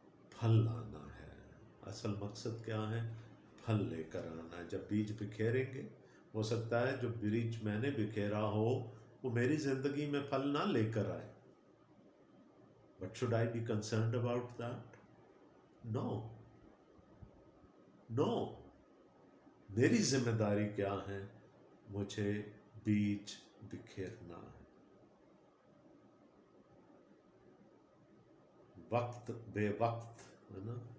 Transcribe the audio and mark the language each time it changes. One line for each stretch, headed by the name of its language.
Urdu: پھل لانا ہے، اصل مقصد کیا ہے؟ پھل لے کر آنا ہے. جب بیج بکھیریں گے، ہو سکتا ہے جو بیج میں نے بکھیرا ہو وہ میری زندگی میں پھل نہ لے کر آئے.
English: But should I be concerned about that? No.
Urdu: میری ذمہ داری کیا ہے؟ مجھے بیج بکھیرنا ہے. वक्त बे वक्त, है ना।